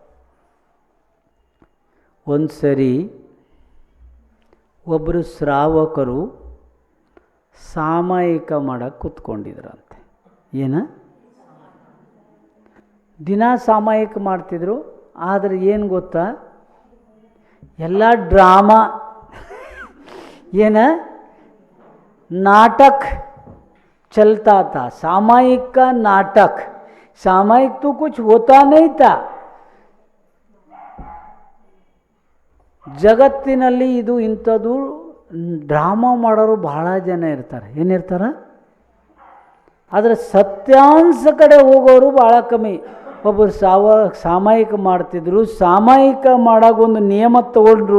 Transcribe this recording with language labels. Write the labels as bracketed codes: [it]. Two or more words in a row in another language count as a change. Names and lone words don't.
[kn] ಒಂದು ಸರಿ ಒಬ್ಬರು ಶ್ರಾವಕರು ಸಾಮಾಯಿಕ ಮಾಡಕ್ಕೆ ಕೂತ್ಕೊಂಡಿದ್ರಂತೆ. ದಿನ ಸಾಮಾಯಿಕ ಮಾಡ್ತಿದ್ರು. ಆದರೆ ಏನು ಗೊತ್ತಾ, ಎಲ್ಲ ಡ್ರಾಮಾ, [hi] नाटक चलता था, सामायिक का नाटक. सामायिक तो कुछ होता नहीं था. [kn] ಜಗತ್ತಿನಲ್ಲಿ ಇದು ಇಂಥದ್ದು ಡ್ರಾಮಾ ಮಾಡೋರು ಬಹಳ ಜನ ಇರ್ತಾರೆ. ಏನಿರ್ತಾರೆ? ಆದರೆ ಸತ್ಯಾಂಶ ಕಡೆ ಹೋಗೋರು ಭಾಳ ಕಮ್ಮಿ. ಒಬ್ಬರು ಸಾಮಾಯಿಕ ಮಾಡ್ತಿದ್ರು. ಸಾಮಾಯಿಕ ಮಾಡೋಗೊಂದು ನಿಯಮ ತಗೊಂಡ್ರು.